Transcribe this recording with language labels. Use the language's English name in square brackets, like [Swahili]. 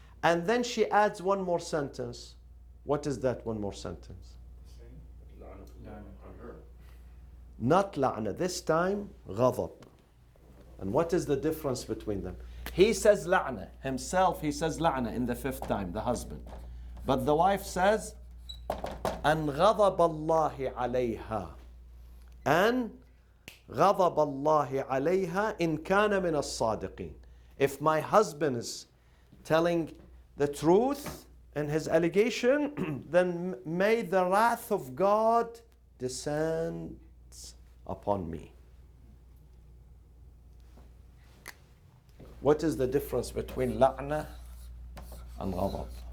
[English] And then she adds one more sentence. What is that one more sentence? On her. Not la'na, this time ghadab. And what is the difference between them? He says la'na, himself he says la'na in the 5th time, the husband. But the wife says, [Arabic] أن غضب الله عليها, أن غضب الله عليها إن كان من الصادقين. [English] If my husband is telling the truth in his allegation, then may the wrath of God descend upon me. What is the difference between la'na and ghadab?